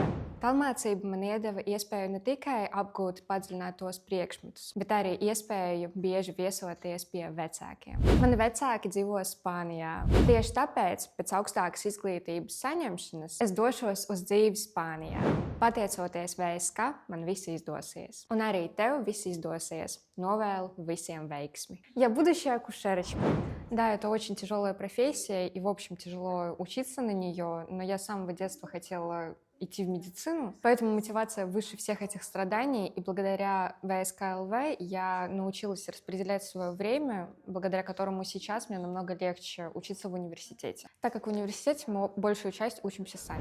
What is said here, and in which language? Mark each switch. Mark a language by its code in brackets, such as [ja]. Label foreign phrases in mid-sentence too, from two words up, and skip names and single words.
[lv] Tālmācība man iedeva iespēju ne tikai apgūt padziļinātos priekšmetus, bet arī iespēju bieži viesoties pie vecākiem. Mani vecāki dzīvo Spānijā. Tieši tāpēc, pēc augstākas izglītības saņemšanas, es došos uz dzīvi Spānijā. Pateicoties VSK, man viss izdosies. Un arī tev viss iздosies. Novēlu visiem [ru] вейксми. Я будущая акушерочка. Да, это очень тяжелая профессия, и, в общем, тяжело учиться на нее, но я с самого детства хотела идти в медицину, поэтому мотивация выше всех этих страданий, и благодаря ВСКЛВ я научилась распределять свое время, благодаря которому сейчас мне намного легче учиться в университете, так как в университете мы большую часть учимся сами.